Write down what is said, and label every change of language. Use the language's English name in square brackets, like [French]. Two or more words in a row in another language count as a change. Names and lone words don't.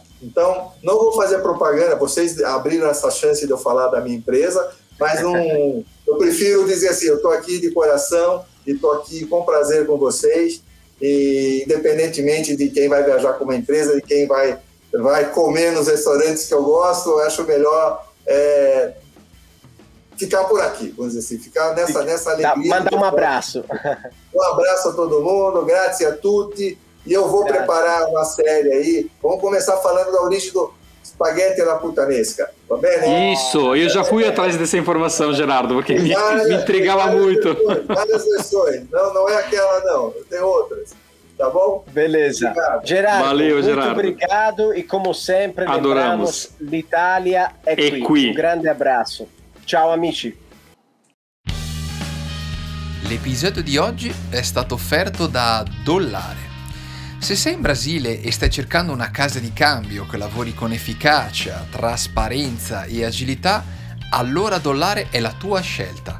[Portuguese] Então, não vou fazer propaganda. Vocês abriram essa chance de eu falar da minha empresa, mas eu prefiro dizer assim, eu estou aqui de coração e estou aqui com prazer com vocês, e independentemente de quem vai viajar com uma empresa, de quem vai comer nos restaurantes que eu gosto, eu acho melhor ficar por aqui, vamos dizer assim, ficar nessa alegria. Manda um abraço. Um abraço a todo mundo, [Italian] grazie a tutti, [Portuguese] e eu vou preparar uma série aí. Vamos começar falando da origem do Spaghetti alla puttanesca, [Italian] va bene? [Portuguese] Isso, eu já fui atrás dessa informação, Gerardo, porque me intrigava muito. Várias versões, não é aquela não, tem outras, tá bom? Beleza. Obrigado. Gerardo, valeu, muito Gerardo. Obrigado e como sempre adoramos. [Italian] L'Italia è qui. Un grande abbraccio. Ciao amici. L'episodio di oggi è stato offerto da Dollare. Se sei in Brasile e stai cercando una casa di cambio che lavori con efficacia, trasparenza e agilità, allora Dollare è la tua scelta.